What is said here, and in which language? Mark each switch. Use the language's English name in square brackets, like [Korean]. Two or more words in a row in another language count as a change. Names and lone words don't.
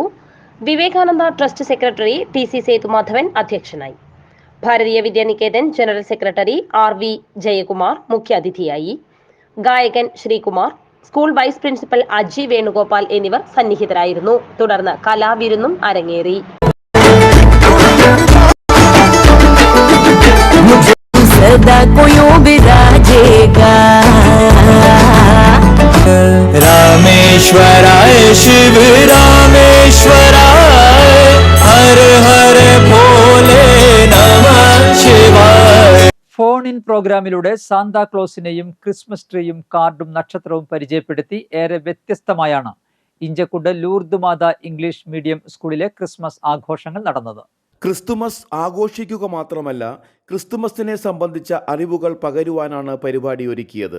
[Malayalam] വിവേകാനന്ദ [English] trust secretary [Malayalam] TC സേതുമാധവൻ അധ്യക്ഷനായി. ഭാരതീയ വിദ്യാനികേതൻ [English] general secretary [Malayalam] RV ജയകുമാർ മുഖ്യാതിഥിയായി. ഗായകൻ ശ്രീകുമാർ, [English] school vice principal [Malayalam] അജി വേണുഗോപാൽ എന്നിവർ സന്നിഹിതരായിരുന്നു. തുടർന്ന് കലാവിരുന്നും അരങ്ങേറി. [Sanskrit] रामेश्वराय शिव रामेश्वराय हर हर भोले नमः शिवाय. [English] phone in [Malayalam] പ്രോഗ്രാമിലൂടെ സാന്താക്ലോസിനെയും ക്രിസ്മസ് ട്രീയും കാർഡും നക്ഷത്രവും പരിചയപ്പെടുത്തി ഏറെ വ്യത്യസ്തമായാണ് ഇഞ്ചക്കുണ്ട് ലൂർദ് മാത [English] English medium [Malayalam] സ്കൂളിലെ ക്രിസ്മസ് ആഘോഷങ്ങൾ നടന്നത്. ക്രിസ്തുമസ് ആഘോഷിക്കുക മാത്രമല്ല, ക്രിസ്തുമസിനെ സംബന്ധിച്ച അറിവുകൾ പകരുവാനാണ് പരിപാടി ഒരുക്കിയത്.